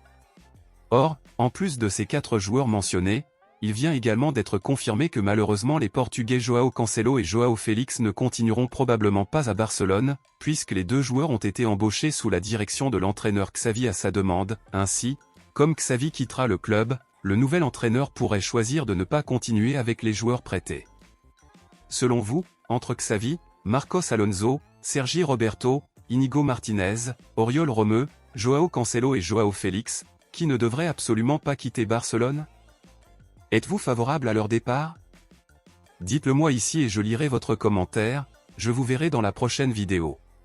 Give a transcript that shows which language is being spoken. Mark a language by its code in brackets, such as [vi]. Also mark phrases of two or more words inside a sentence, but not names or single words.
[fr] Or, en plus de ces 4 joueurs mentionnés, il vient également d'être confirmé que malheureusement les Portugais João Cancelo et João Félix ne continueront probablement pas à Barcelone, puisque les 2 joueurs ont été embauchés sous la direction de l'entraîneur Xavi à sa demande. Ainsi, comme Xavi quittera le club, le nouvel entraîneur pourrait choisir de ne pas continuer avec les joueurs prêtés. Selon vous, entre Xavi, Marcos Alonso, Sergi Roberto, Íñigo Martínez, Oriol Romeu, João Cancelo et João Félix, qui ne devrait absolument pas quitter Barcelone? Êtes-vous favorable à leur départ? Dites-le moi ici et je lirai votre commentaire, je vous verrai dans la prochaine vidéo.